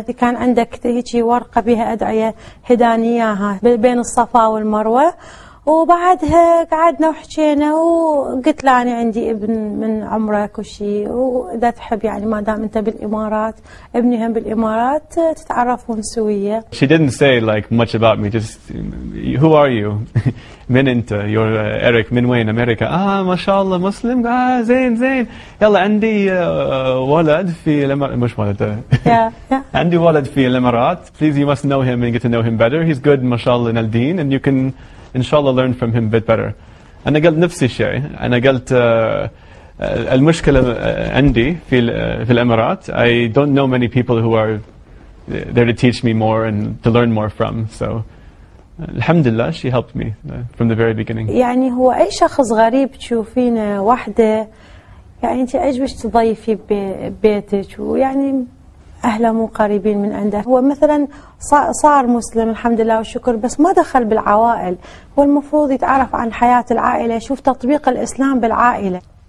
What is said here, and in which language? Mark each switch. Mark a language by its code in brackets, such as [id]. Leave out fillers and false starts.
[ar] كان عندك هيجي ورقة بها أدعية هداني إياها بين الصفا والمروة، وبعدها قعدنا وحكينا وقلت له أنا عندي ابن من عمرك وشي، وإذا تحب يعني ما دام أنت بالإمارات ابني هم بالإمارات تتعرفون سوية. [en] She didn't say like much about me, just who are you? [ar] من أنت؟ [en] you're Eric [ar] من وين؟ أمريكا. ما شاء الله مسلم. زين زين. يلا عندي ولد في الإمارات. مش ولد. عندي ولد في الإمارات. [en] Please you must know him and get to know him better. He's good ما شاء الله in الدين and you can inshallah learn from him a bit better. [ar] أنا قلت نفس الشيء. أنا قلت المشكلة عندي في الإمارات. [en] I don't know many people who are there to teach me more and to learn more from. So alhamdulillah she helped me from the very beginning. [ar] يعني هو أي شخص غريب تشوفينه وحده يعني أنت عجبش تضيفي ببيتك، ويعني أهله مو قريبين من عنده. هو مثلا صار مسلم الحمد لله والشكر، بس ما دخل بالعوائل. هو المفروض يتعرف عن حياة العائلة، يشوف تطبيق الإسلام بالعائلة.